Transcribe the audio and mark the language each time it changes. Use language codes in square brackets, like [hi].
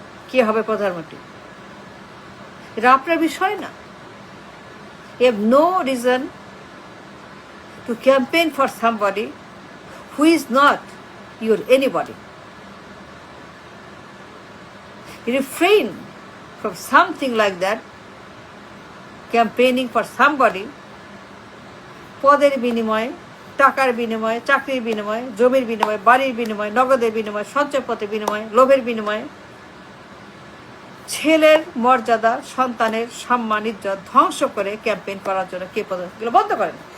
[bn] কে হবে প্রধানমন্ত্রী এটা আপনার বিষয় না। [en] You have no reason to campaign for somebody who is not your anybody। Refrain from something like that, campaigning for somebody। [bn] পদের বিনিময়ে, টাকার বিনিময়ে, চাকরির বিনিময়ে, জমির বিনিময়ে, বাড়ির বিনিময়ে, নগদের বিনিময়ে, সঞ্চয়পত্রের বিনিময়ে, লোভের বিনিময়ে ছেলের মর্যাদা, সন্তানের সম্মান, ইজ্জত ধ্বংস করে ক্যাম্পেইন করার জন্য কে এগুলো বন্ধ করেন।